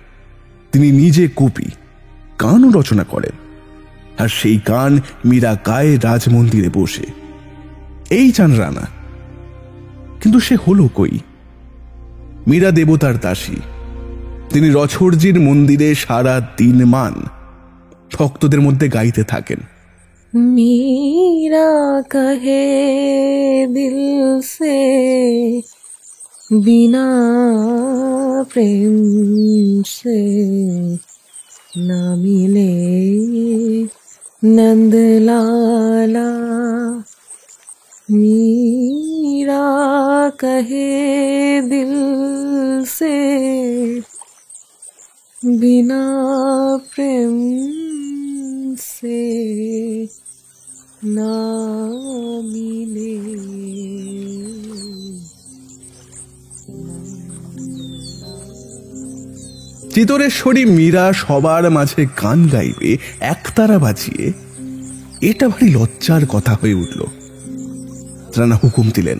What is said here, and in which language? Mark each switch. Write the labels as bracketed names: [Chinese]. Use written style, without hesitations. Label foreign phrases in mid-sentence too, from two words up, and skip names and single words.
[Bangla] তিনি নিজে কবি, গানও রচনা করেন, আর সেই গান মীরা গায়ে রাজমন্দিরে বসে। এই চান রানা, কিন্তু সে হলো কই? মীরা দেবতার দাসী। তিনি রছড়জির মন্দিরে সারা দিন মান ভক্তদের মধ্যে গাইতে থাকেন, [Hindi] मीरा कहे दिल से बिना प्रेम से न मिले नंद लाला। मीरा कहे दिल से बिना प्रेम से ना मिले। [Bangla] চিতরেশ্বরী মীরা সবার মাঝে গান গাইবে একতারা বাজিয়ে, এটা ভারী লজ্জার কথা হয়ে উঠল। রানা হুকুম দিলেন,